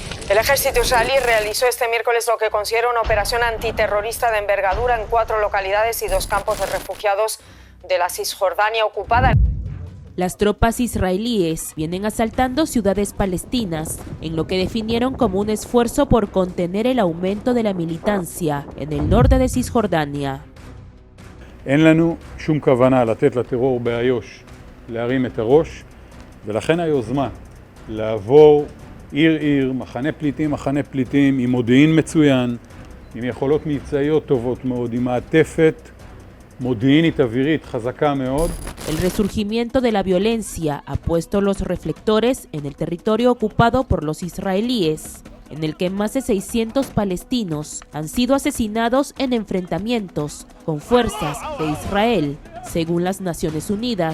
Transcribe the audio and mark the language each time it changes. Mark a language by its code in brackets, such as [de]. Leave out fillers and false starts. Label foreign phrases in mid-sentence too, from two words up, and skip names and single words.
[es] El ejército israelí realizó este miércoles lo que considera una operación antiterrorista de envergadura en 4 localidades y 2 campos de refugiados de la Cisjordania ocupada. Las tropas israelíes vienen asaltando ciudades palestinas en lo que definieron como un esfuerzo por contener el aumento de la militancia en el norte de Cisjordania. [he] אין לנו שום כוונה לתת לטרור באיו"ש להרים את הראש, ולכן היוזמה לעבור עיר מחנה פליטים עם מודיעין מצוין, עם יכולות מבצעיות טובות מאוד, עם מעטפת מודיעינית אווירית חזקה מאוד. [es] El resurgimiento de la violencia ha puesto los reflectores en el territorio ocupado por los israelíes, en el que más de 600 palestinos han sido asesinados en enfrentamientos con fuerzas de Israel, según las Naciones Unidas.